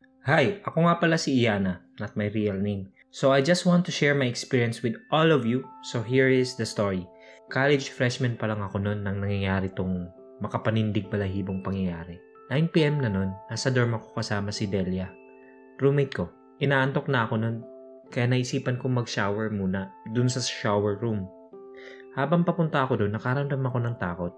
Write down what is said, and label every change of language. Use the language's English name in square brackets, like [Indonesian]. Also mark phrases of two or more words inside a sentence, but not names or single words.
[Filipino] Hi, ako nga pala si Iana, [English] not my real name. So I just want to share my experience with all of you. So here is the story. College freshman [Filipino] pa lang ako noon nang nangyayari tong makapanindig balahibong pangyayari. 9 PM na noon, nasa dorm ako kasama si Delia. Roommate ko. Inaantok na ako noon, kaya naisipan kong mag-shower muna dun sa shower room. Habang papunta ako doon, nakaramdam ako ng takot.